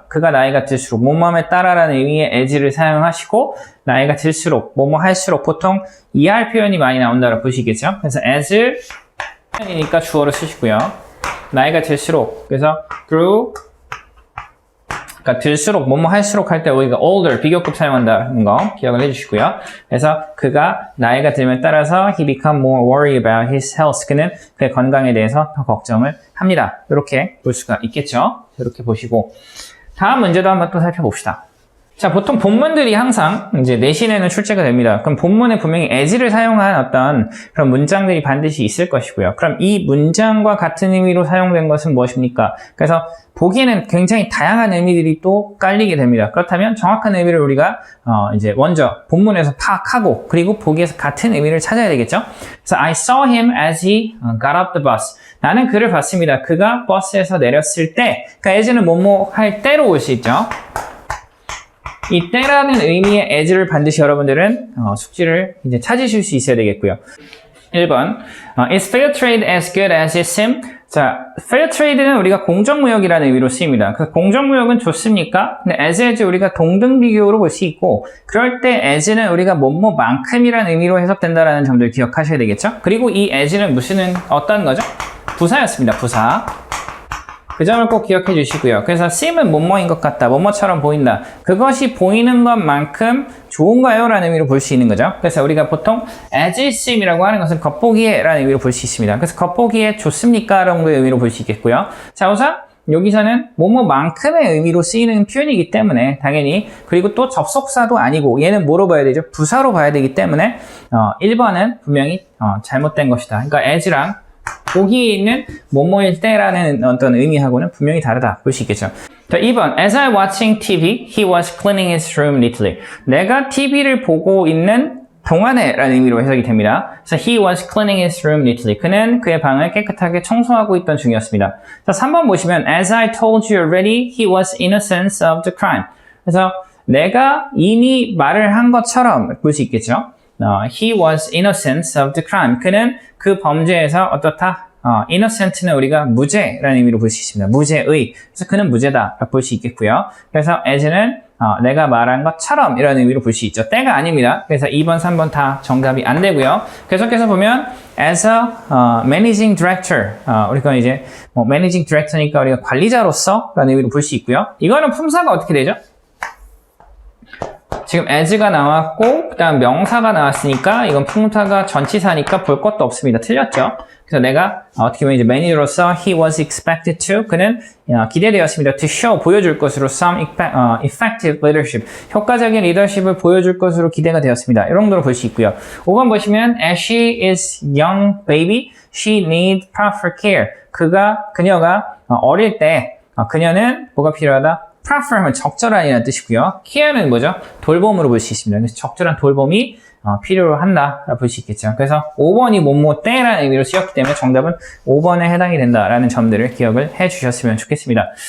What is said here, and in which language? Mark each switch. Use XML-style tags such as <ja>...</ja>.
<ko>그가 나이가 들수록 뭐뭐함에 따라라는 의미의 as를 사용하시고 나이가 들수록 뭐뭐 할수록 보통 이할 표현이 많이 나온다고 보시겠죠. 그래서 as 이니까 주어를 쓰시고요. 나이가 들수록. 그래서 grew 그러니까 들수록 뭐뭐 할수록 할 때 우리가 older 비교급 사용한다는 거 기억을 해주시고요. 그래서 그가 나이가 들면 따라서</ko> <en>he become more worried about his health.</en> <ko>그는 그의 건강에 대해서 더 걱정을 합니다. 이렇게 볼 수가 있겠죠. 이렇게 보시고 다음 문제도 한번 또 살펴봅시다. 자, 보통 본문들이 항상 이제 내신에는 출제가 됩니다. 그럼 본문에 분명히 as를 사용한 어떤 그런 문장들이 반드시 있을 것이고요. 그럼 이 문장과 같은 의미로 사용된 것은 무엇입니까? 그래서 보기에는 굉장히 다양한 의미들이 또 깔리게 됩니다. 그렇다면 정확한 의미를 우리가 이제 먼저 본문에서 파악하고 그리고 보기에서 같은 의미를 찾아야 되겠죠?</ko> <en>그래서 I saw him as he got off the bus.</en> <ko>나는 그를 봤습니다. 그가 버스에서 내렸을 때, 그러니까 as는 뭐뭐 할 때로 올 수 있죠. 이 때라는 의미의 as를 반드시 여러분들은 숙지를 이제 찾으실 수 있어야 되겠고요.</ko> <en>1번, Is fair trade as good as it seems?</en> <ko>자, fair trade는 우리가 공정무역이라는 의미로 쓰입니다. 그 공정무역은 좋습니까? 근데 as 우리가 동등 비교로 볼 수 있고, 그럴 때 as는 우리가 뭐뭐만큼이라는 의미로 해석된다는 점들 기억하셔야 되겠죠? 그리고 이 as는 무슨 어떤 거죠? 부사였습니다. 부사. 그 점을 꼭 기억해 주시고요. 그래서 seem은 뭐뭐인 것 같다, 뭐뭐처럼 보인다. 그것이 보이는 것만큼 좋은가요? 라는 의미로 볼 수 있는 거죠. 그래서 우리가 보통 as it seem이라고 하는 것은 겉보기에 라는 의미로 볼 수 있습니다. 그래서 겉보기에 좋습니까? 정도의 의미로 볼 수 있겠고요. 자, 우선 여기서는 뭐뭐만큼의 의미로 쓰이는 표현이기 때문에 당연히, 그리고 또 접속사도 아니고 얘는 뭐로 봐야 되죠? 부사로 봐야 되기 때문에 1번은 분명히 잘못된 것이다. 그러니까 as랑 보기에 있는 뭐뭐일 때라는 어떤 의미하고는 분명히 다르다 볼 수 있겠죠. 자, 2번.</ko> <en>As I watching TV, he was cleaning his room neatly.</en> <ko>내가 TV를 보고 있는 동안에 라는 의미로 해석이 됩니다.</ko> <en>그래서 he was cleaning his room neatly.</en> <ko>그는 그의 방을 깨끗하게 청소하고 있던 중이었습니다. 자, 3번 보시면</ko> <en>As I told you already, he was innocent of the crime.</en> <ko>그래서 내가 이미 말을 한 것처럼 볼 수 있겠죠.</ko> <en>He was innocent of the crime.</en> <ko>그는 그 범죄에서 어떻다? innocent는 우리가 무죄라는 의미로 볼 수 있습니다. 무죄의. 그래서 그는 무죄다 볼 수 있겠고요. 그래서 as는 내가 말한 것처럼 이라는 의미로 볼 수 있죠. 때가 아닙니다. 그래서 2번, 3번 다 정답이 안 되고요. 계속해서 보면</ko> <en>as a managing director.</en> <ko>우리가 이제 managing director니까 우리가 관리자로서 라는 의미로 볼 수 있고요. 이거는 품사가 어떻게 되죠? 지금 as가 나왔고 그 다음 명사가 나왔으니까 이건 품사가 전치사니까 볼 것도 없습니다. 틀렸죠? 그래서 내가 어떻게 보면 이제 매니저로서</ko> <en>he was expected to,</en> <ko>그는 기대되었습니다. to show, 보여줄 것으로</ko> <en>some effective leadership,</en> <ko>효과적인 리더십을 보여줄 것으로 기대가 되었습니다. 이런 정도로 볼 수 있고요. 5번 보시면</ko> <en>as she is young baby, she needs proper care.</en> <ko>그녀가 어릴 때 그녀는 뭐가 필요하다? proper 하면 적절한이라는 뜻이고요. care는 뭐죠? 돌봄으로 볼 수 있습니다. 그래서 적절한 돌봄이 필요한다 볼 수 있겠죠. 그래서 5번이 뭐뭐 때라는 의미로 쓰였기 때문에 정답은 5번에 해당이 된다라는 점들을 기억을 해 주셨으면 좋겠습니다.</ko>